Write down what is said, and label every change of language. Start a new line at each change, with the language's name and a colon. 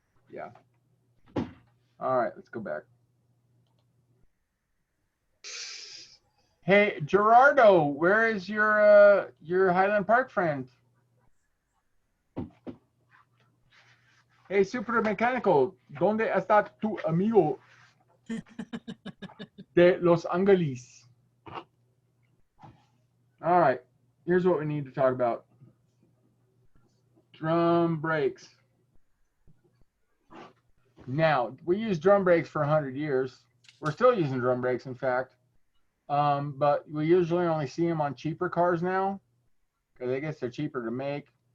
English: Yeah. All right, let's go back. Hey, Gerardo, where is your Highland Park friend?
Spanish: Hey, Super Mecánico, ¿dónde está tu amigo de Los Angeles?
English: All right, here's what we need to talk about. Drum brakes. Now, we use drum brakes for 100 years. We're still using drum brakes, in fact. But we usually only see them on cheaper cars now, because I guess they're cheaper to make.